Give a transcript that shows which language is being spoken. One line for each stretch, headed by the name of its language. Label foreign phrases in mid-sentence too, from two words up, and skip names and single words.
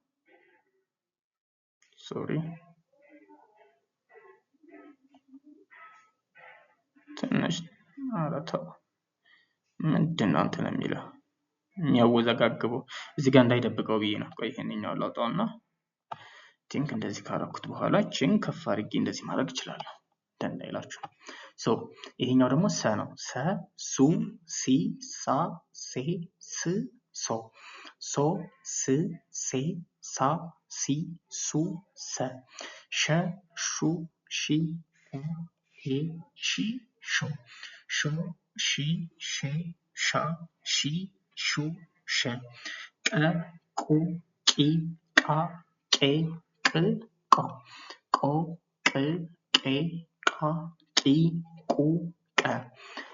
Amharic: ሶሪ ትንሽ አረተው ምንድን ነው እንትን የሚለው የሚያወዘጋግበው እዚህ ጋር እንዳይደብቀው ብዬ ነው። ቆይ ይሄንኛው ላውጣውና ቲንክ እንደዚህ ካረኩት በኋላ ችን ከፍ አድርጌ እንደዚህ ማድረግ እችላለሁ እንዳይላችሁ። ይሄኛው ደግሞ ሰ ነው። ሰ ሱ ሲ ሳ ሴ ስ ሶ። ሶ ስ ሴ ሳ ሲ ሱ ሰ። ሸ ሹ ሺ ሄ ሺ ሾ። ሾ ሺ ሼ ሻ ሺ ሹ ሸ። ቀ ቁ ቂ ቃ ቄ ቅ ቆ። ቆ ቅ ቄ ቃ ቂ ቁ ቀ።